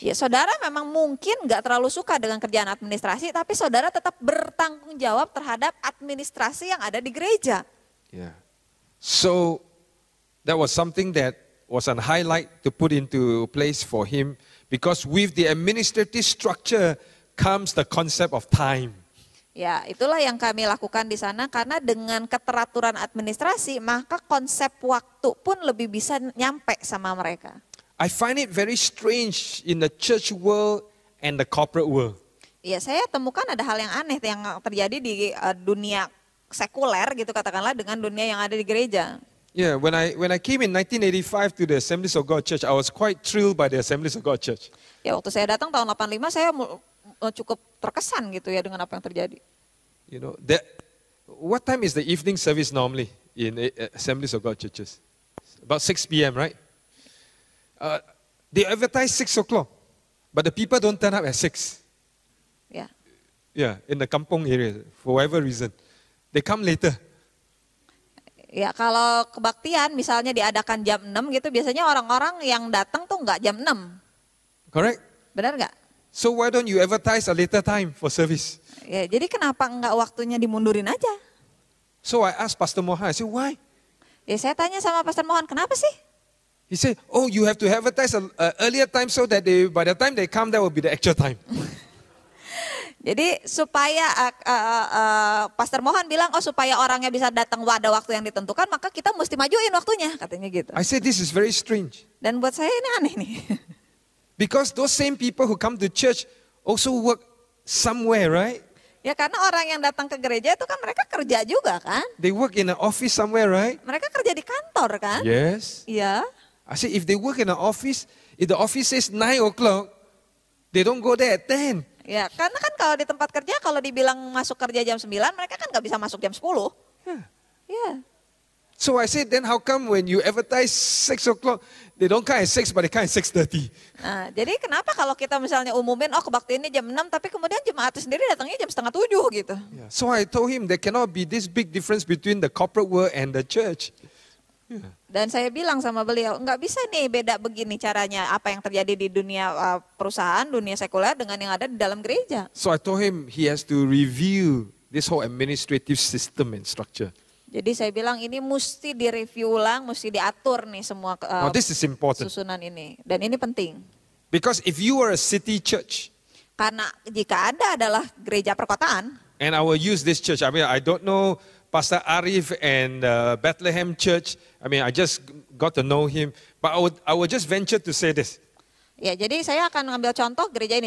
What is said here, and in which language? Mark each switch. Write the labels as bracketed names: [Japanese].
[Indonesian] Ya, saudara memang mungkin nggak terlalu suka dengan kerjaan administrasi, tapi saudara tetap bertanggung jawab terhadap administrasi yang ada di gereja. [English] Yeah. So that was something that was a highlight to put into place for him, because with the administrative structure comes the concept of time. [Indonesian] Ya, itulah yang kami lakukan di sana, karena dengan keteraturan administrasi maka konsep waktu pun lebih bisa nyampe sama mereka. [English] I find it very strange in the church world and the corporate world. [Indonesian] Ya, saya temukan ada hal yang aneh yang terjadi di dunia sekuler gitu katakanlah dengan dunia yang ada di gereja. [English] Yeah, when I came in 1985 to the Assemblies of God Church, I was quite thrilled by the Assemblies of God Church. [Indonesian] Ya, waktu saya datang tahun 85 saya cukup terkesan gitu ya dengan apa yang terjadi. [English] You know, what time is the evening service normally in Assemblies of God churches? About 6 p.m., right? They advertise 6 o'clock, but the people don't turn up at 6. [Indonesian] Ya. [English] Yeah, in the kampung area, for whatever reason. They come later. [Indonesian] Ya, kalau kebaktian misalnya diadakan jam 6 gitu, biasanya orang-orang yang datang tuh nggak jam 6. [English] Correct? [Indonesian] Benar nggak? [English] So why don't you advertise a later time for service? [Indonesian] Ya, jadi kenapa nggak waktunya dimundurin aja? [English] So I asked Pastor Mohan, I said, why? [Indonesian] Ya, saya tanya sama Pastor Mohan, kenapa sih? [English] He said, oh, you have to advertise an earlier time so that by the time they come, that will be the actual time. [Indonesian] Jadi supaya Pastor Mohan bilang, oh supaya orangnya bisa datang pada waktu yang ditentukan, maka kita mesti majuin waktunya, katanya gitu. [English] I said, this is very strange. [Indonesian] Dan buat saya ini aneh nih. [English] Because those same people who come to church also work somewhere, right? [Indonesian] Ya karena orang yang datang ke gereja itu kan mereka kerja juga kan. [English] They work in an office somewhere, right? [Indonesian] Mereka kerja di kantor kan. [English] Yes. [Indonesian] Iya. [English] I said, if they work in an office, if the office says 9 o'clock, they don't go there at 10. [Indonesian] Ya karena kan kalau di tempat kerja kalau dibilang masuk kerja jam 9, mereka kan gak bisa masuk jam 10. [English] Yeah. [Indonesian] Ya. [English] So I said, then how come when you advertise 6 o'clock, they don't come at 6, but they come at 6:30? [Indonesian] Nah, jadi kenapa kalau kita misalnya umumin, oh kebaktiannya jam 6, tapi kemudian jemaat sendiri datangnya jam 6:30 gitu. [English] Yeah. So I told him there cannot be this big difference between the corporate world and the church. Yeah. [Indonesian] Dan saya bilang sama beliau, nggak bisa nih beda begini caranya apa yang terjadi di dunia perusahaan, dunia sekuler dengan yang ada di dalam gereja. [English] So I told him he has to review this whole administrative system and structure. [Indonesian] Jadi saya bilang ini mesti direview ulang, mesti diatur nih semua [English] Now this is important. [Indonesian] susunan ini. Dan ini penting. [English] Because if you are a city church, [Indonesian] Karena jika ada adalah gereja perkotaan, [English] and I will use this church, I mean I don't know Pastor Arif and Bethlehem Church, I mean I just got to know him, but I would just venture to say this. [Indonesian] ya jadi saya akan mengambil contoh gereja ini.